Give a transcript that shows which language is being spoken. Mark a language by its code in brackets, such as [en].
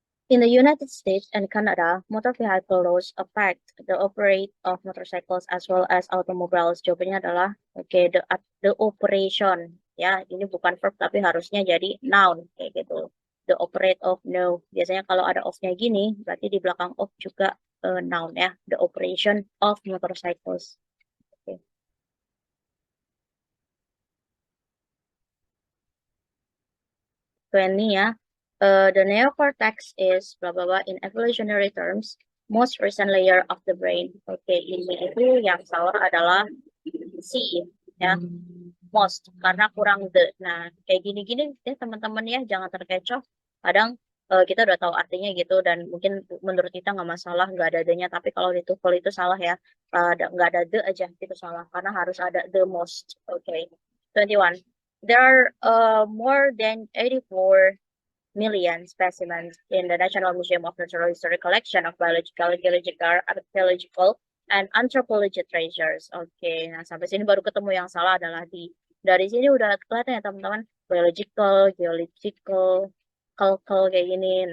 [en] In the United States and Canada, motor vehicle laws affect the operate of motorcycles as well as automobiles. [id] Jawabannya adalah oke, [en] the operation. [id] Ya, ini bukan verb tapi harusnya jadi noun kayak gitu. [en] The operate of no. [id] Biasanya kalau ada of-nya gini, berarti di belakang of juga noun ya. [en] The operation of motorcycles. [id] Oke. 20 ya. [en] The neocortex is blah blah blah in evolutionary terms most recent layer of the brain. [id] Oke, ini itu yang salah adalah C ya. Most karena kurang the. Nah, kayak gini-gini ya teman-teman ya jangan terkecoh. Kadang kita udah tahu artinya gitu dan mungkin menurut kita nggak masalah nggak ada the-nya tapi kalau di TOEFL itu salah ya. Nggak ada the aja itu salah karena harus ada the most. Oke. 21. [en] There are more than 84 million specimens in the National Museum of Natural History collection of biological, geological, archaeological, and anthropology treasures. [id] Oke, nah sampai sini baru ketemu yang salah adalah dari sini udah kelihatan ya teman-teman biological, geological, cultural kayak gini.